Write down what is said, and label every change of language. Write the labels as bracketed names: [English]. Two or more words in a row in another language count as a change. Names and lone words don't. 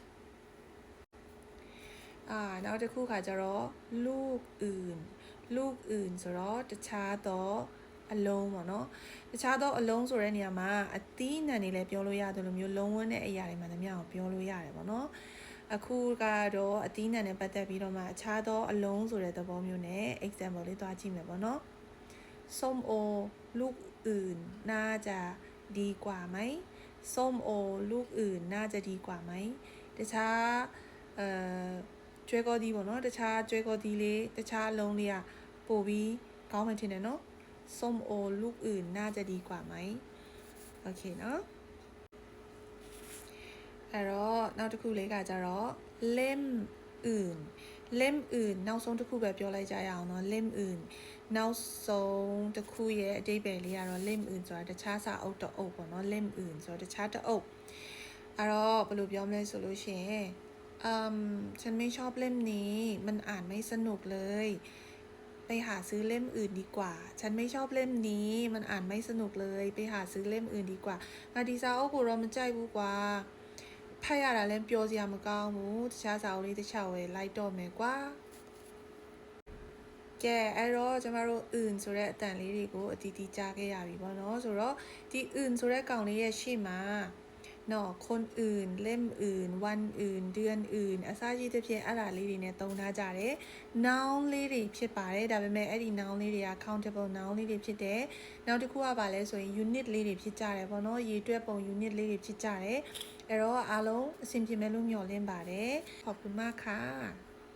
[Burmese] နောက်တစ်ခုခါကျတော့ [Thai] ลูกอื่น [Burmese] ဆိုတော့တခြားသောအလုံးပေါ့နော်တခြားသောအလုံးဆိုတဲ့နေရာမှာအသီးအနှံတွေလည်းပြောလို့ ရတယ်လို့မျိုးလုံးဝတဲ့အရာတွေမှတည်းအောင်ပြောလို့ရတယ်ပေါ့နော်အခုကတော့အသီးအနှံနဲ့ပတ်သက်ပြီးတော့မှအခြားသောအလုံးဆိုတဲ့သဘောမျိုးနဲ့ example လေးသွားကြည့်မယ်ပေါ့နော် [Thai] ส้มโอลูกอื่นน่าจะดีกว่าไหม ส้มโอลูกอื่นน่าจะดีกว่าไหม [Burmese] တခြားကျွဲကောသီးပေါ့နော်တခြားကျွဲကောသီးလေးတခြားအလုံးလေးကပို့ပြီးကောင်းမှထင်တယ်နော် [Thai] ส้มโอลูกอื่นน่าจะดีกว่าไหมโอเคเนาะ [Burmese] အဲ့တော့နောက်တစ်ခုလေးကကြတော့ [Thai] เล่มอื่น [Burmese] နောက်ဆုံးတစ်ခုပဲပြောလိုက်ကြရအောင် [Thai] เนาะเล่มอื่น [Burmese] နောက်ဆုံး တစ်ခုရဲ့အဓိပ္ပာယ်လေးကတော့ [Thai] เล่มอื่น [Burmese] ဆိုတာတခြားစာအုပ်တအုပ်ပေါ့ [Thai] เนาะเล่มอื่น [Burmese] ဆိုတော့ตခြားတအုပ်အဲ့တော့ဘယ်လိုပြောမလဲဆိုလို့ရှိရင် [Thai] ฉันไม่ชอบเล่มนี้มันอ่านไม่สนุกเลยไปหาซื้อเล่มอื่นดีกว่า ฉันไม่ชอบเล่มนี้มันอ่านไม่สนุกเลยไปหาซื้อเล่มอื่นดีกว่า [Burmese] ငါဒီစာအုပ်ကိုတော့မကြိုက်ဘူးကွာဖတ်ရတာလည်းပျော်စရာမကောင်းဘူးတခြားစာအုပ်လေးတစ်ချောက်ဝယ်လိုက်တော့မယ်ကွာ ကဲအဲ့တော့ကျမတို့ဆိုတဲ့အတန်လေးတွေကိုအတီးတီးကြားခဲ့ရပြီပေါ့နော်ဆိုတော့ဒီဆိုတဲ့ကောင်လေးရဲ့ရှေ့မှာနော် [Thai] คนอื่นเล่มอื่นวันอื่นเดือนอื่น [Burmese] အစရှိသဖြင့်အဲ့ဒါလေးတွေနဲ့သုံးထားကြတယ် noun လေးတွေဖြစ်ပါတယ်ဒါပေမဲ့အဲ့ဒီ noun လေးတွေက [English] countable noun [Burmese] လေးတွေဖြစ်တယ်နောက်တစ်ခုကပါလဲဆိုရင် unit လေးတွေဖြစ်ကြတယ်ပေါ့နော်ရေတွက်ပုံ unit လေးတွေဖြစ်ကြတယ်အဲ့တော့အားလုံးအဆင်ပြေမယ်လို့မျှော်လင့်ပါတယ် [Thai] ขอบคุณมากค่ะ